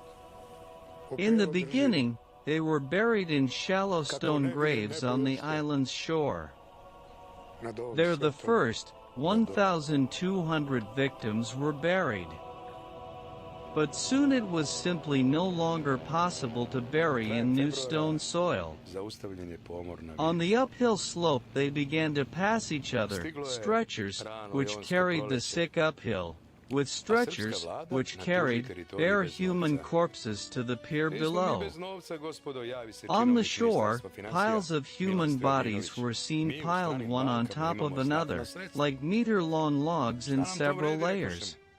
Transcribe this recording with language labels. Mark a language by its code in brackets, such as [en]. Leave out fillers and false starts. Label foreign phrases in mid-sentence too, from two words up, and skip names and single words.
[en] In the beginning, they were buried in shallow stone graves on the island's shore. There the first 1,200 victims were buried. But soon it was simply no longer possible to bury in new stone soil. [hr] Zaustavljen je pomor na [en] On the uphill slope they began to pass each other, stretchers, which carried the sick uphill, with stretchers, which carried bare human corpses to the pier below. On the shore, piles of human bodies were seen piled one on top of another, like meter-long logs in several layers.